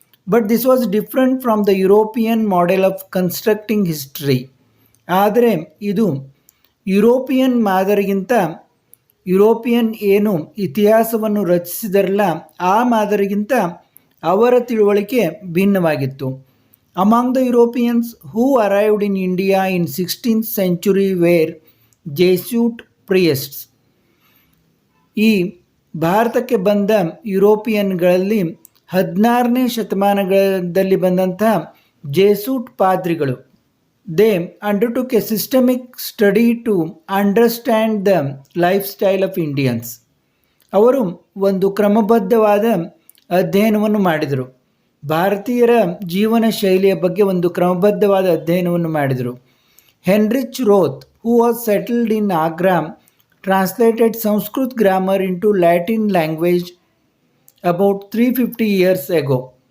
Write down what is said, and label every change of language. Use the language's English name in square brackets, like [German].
[English] But this was different from the European model of constructing history. [Kannada] ಆದರೆ ಇದು European ಮಾದರಿಗಿಂತ, European ಏನು ಇತಿಹಾಸವನ್ನು ರಚಿಸಿದರಲ್ಲ ಆ ಮಾದರಿಗಿಂತ ಅವರ ತಿಳುವಳಿಕೆ ಭಿನ್ನವಾಗಿತ್ತು. [English] Among the Europeans who arrived in India in 16th century were Jesuit priests. [Kannada] ಈ ಭಾರತಕ್ಕೆ ಬಂದ ಯುರೋಪಿಯನ್ಗಳಲ್ಲಿ 16ನೇ ಶತಮಾನದಲ್ಲಿ ಬಂದಂತಹ ಜೇಸೂಟ್ ಪಾದ್ರಿಗಳು. [English] They undertook a systemic study to understand the lifestyle of Indians. [Kannada] ಅವರು ಒಂದು ಕ್ರಮಬದ್ಧವಾದ ಅಧ್ಯಯನವನ್ನು ಮಾಡಿದರು. ಭಾರತೀಯರ ಜೀವನ ಶೈಲಿಯ ಬಗ್ಗೆ ಒಂದು ಕ್ರಮಬದ್ಧವಾದ ಅಧ್ಯಯನವನ್ನು ಮಾಡಿದರು. [English] Heinrich Roth, who was settled in Agra, translated Sanskrit grammar into Latin language about 350 years ago.